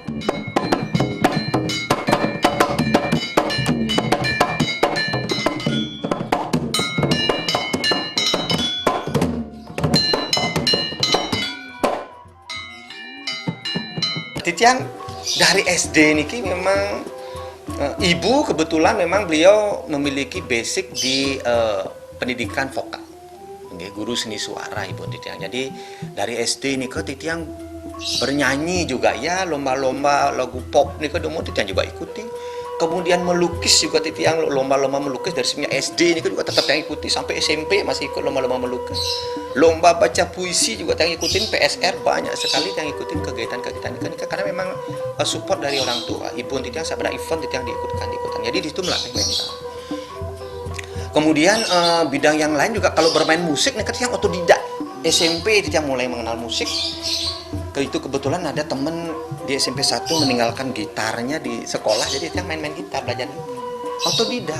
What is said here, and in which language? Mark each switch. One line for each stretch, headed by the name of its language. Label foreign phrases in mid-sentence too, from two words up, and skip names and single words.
Indonesian: Titiang dari SD niki memang ibu kebetulan memang beliau memiliki basic di pendidikan vokal, guru seni suara ibu Titiang. Jadi dari SD niki Titiang bernyanyi juga ya, lomba-lomba lagu pop niki demo Titiang juga ikuti. Kemudian melukis juga Titiang, lomba-lomba melukis dari semenjak SD niki juga tetap yang ikuti sampai SMP masih ikut lomba-lomba melukis. Lomba baca puisi juga yang ikutin, PSR banyak sekali yang ikutin kegiatan-kegiatan ini karena memang support dari orang tua. Ibu Titiang sabar event Titiang diikutan. Jadi di situ melatih mental. Kemudian bidang yang lain juga kalau bermain musik nih Titiang otodidak. SMP Titiang mulai mengenal musik. Itu kebetulan ada temen di SMP 1 meninggalkan gitarnya di sekolah, jadi Titiang main gitar, belajar otodidak.